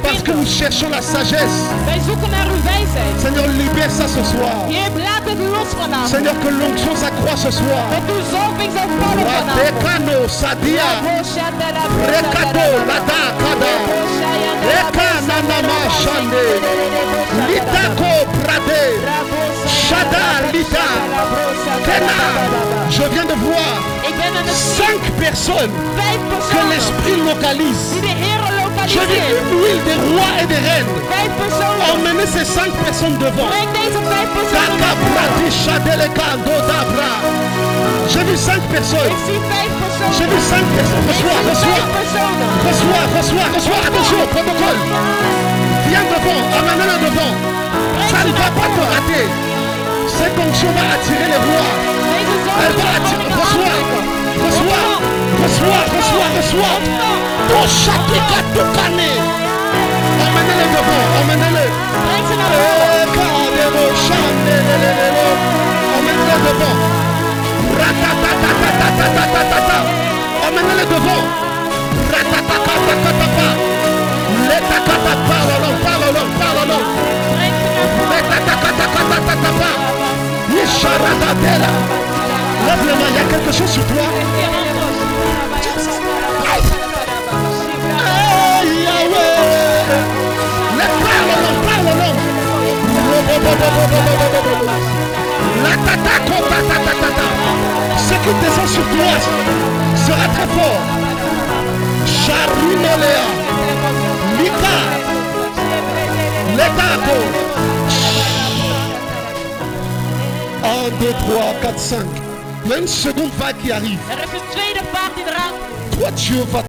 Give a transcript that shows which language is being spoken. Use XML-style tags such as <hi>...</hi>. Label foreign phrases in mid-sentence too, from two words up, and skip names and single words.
<fr>Parce que</fr> <nl>vinden.</nl> <fr>nous cherchons la sagesse.</fr> <nl>Wij zoeken naar uw wijsheid.</nl> <fr>Seigneur, libère ça ce soir.</fr> <nl>Heer, laat het los vanavond.</nl> <fr>Seigneur, que l'onction s'accroît ce soir.</fr> <nl>Dat uw zalving zal vallen vanavond. Radekano, Sadia, Rekato, Lada, Kada, Rekananama, Shande, Litako, Brade, Shada, Lita, Kena.</nl> <fr>Je viens de voir</fr> <nl>Ik ben aan het</nl> <fr>5 personnes</fr> <nl>5</nl> <fr>que</fr> <nl>personen</nl> <fr>l'esprit localise.</fr> <nl>die de Heer</nl> <fr>Je vis</fr> <nl>lokaliseert.</nl> <fr>une huile des rois et des reines.</fr> <nl>5 personen.</nl> <fr>Emmenez ces 5 personnes devant.</fr> <nl>Breng deze 5 personen naar Takabra, voren. Tishadeleka, Dodabra.</nl> <fr>J'ai vu 5 personnes.</fr> <nl>Ik zie 5 personen.</nl> <fr>J'ai vu 5 personnes.</fr> <nl>Ik</nl> <fr>Reçois,</fr> <nl>zie 5</nl> <fr>reçois.</fr> <nl>personen.</nl> <fr>Reçois. Attention, protocole. Viens devant, amène-le devant. Ça ne va pas te rater. Cette onction va attirer les rois.</fr> <nl>Deze</nl> <fr>Elle va</fr> <nl>zalving</nl> <fr>attirer.</fr> <nl>zal koningen aantrekken.</nl> <fr>Reçois. Toshatika Tukane. Emmenez-le devant, emmenez-le.</fr> <nl>Breng ze naar voren.</nl> <fr>Emmenez-le devant. Ratatatatatatatata. Emmenez-le devant. Ratatatatata. Letakata, parle-le.</fr> <nl>Breng ze naar voren. Letakatatatata. Yisharadadela.</nl> <fr>Lève les mains, il y a quelque chose sur toi. Hey, Yahweh. Parle-le. Ce qui descend sur toi sera très fort. Charinolea, Mika, Letako. 1, 2, 3, 4, 5. Il y a une seconde vague qui arrive.</fr> <nl>Er is een tweede vaart die eraan komt.</nl> <fr>Toi, Dieu va</fr>